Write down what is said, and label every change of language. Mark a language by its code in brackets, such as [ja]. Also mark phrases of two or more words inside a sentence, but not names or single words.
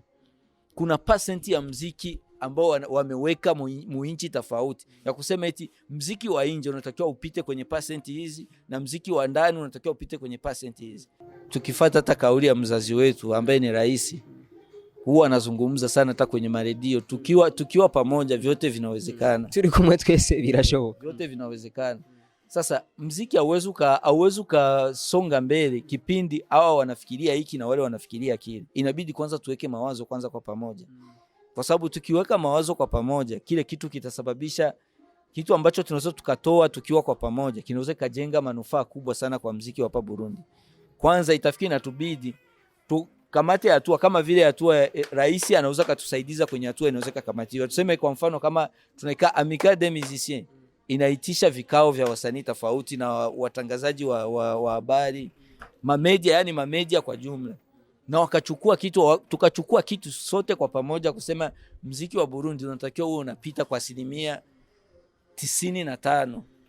[sw] Kuna percent ya muziki ambao wameweka muinchi tofauti ya kusema eti muziki wa nje unatakiwa upite kwenye percent hizi na muziki wa ndani unatakiwa upite kwenye percent hizi. Tukifuata hata kauli ya mzazi wetu ambaye ni rais, huwa anazungumza sana hata kwenye maredio, tukiwa pamoja vyote vinawezekana. [rn] Turi kumwe twese birashoboka. [sw] Vyote vinawezekana. Sasa muziki hauwezi kasonga mbele kipindi hawa wanafikiria hiki na wale wanafikiria kile. Inabidi kwanza tuweke mawazo kwanza kwa pamoja. Kwa sababu tukiweka mawazo kwa pamoja, kile kitu kitasababisha kitu ambacho tunaweza tukatoa tukiwa kwa pamoja, kinaweza kajenga manufaa kubwa sana kwa muziki wa hapa Burundi. Kwanza itafikiri na tubidi tukamate hatua kama vile hatua rais anaweza kutusaidiza kwenye hatua inaweza kukamatiwa. Tuseme kwa mfano kama tunaikaa amicale des musiciens inaitisha vikao vya wasanii tofauti na watangazaji wa habari, mamedia, yani mamedia kwa jumla, na tukachukua kitu sote kwa pamoja kusema muziki wa Burundi unatakiwa uwe unapita kwa 95%.